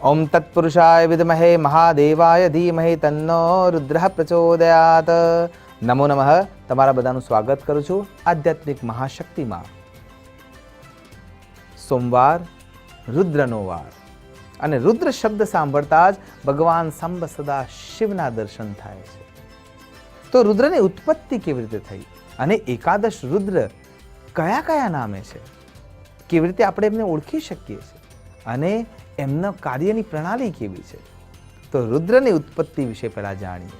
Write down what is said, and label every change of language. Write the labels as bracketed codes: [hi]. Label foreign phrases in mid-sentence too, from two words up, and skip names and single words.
[sa] ओम तत्पुरुषाय विद्महे महादेवाय धीमहि तन्नो रुद्रः प्रचोदयात्। नमो नमः। [gu] તમારા બધાનું સ્વાગત કરું છું આધ્યાત્મિક મહાશક્તિમાં। સોમવાર રુદ્રનો વાર અને રુદ્ર શબ્દ સાંભળતા જ ભગવાન સાંબ સદા શિવના દર્શન થાય છે। તો રુદ્રની ઉત્પત્તિ કેવી રીતે થઈ અને એકાદશ રુદ્ર કયા કયા નામે છે, કેવી રીતે આપણે એમને ઓળખી શકીએ છીએ અને એમના કાર્યની પ્રણાલી કેવી છે, તો રુદ્રની ઉત્પત્તિ વિશે પહેલા જાણીએ।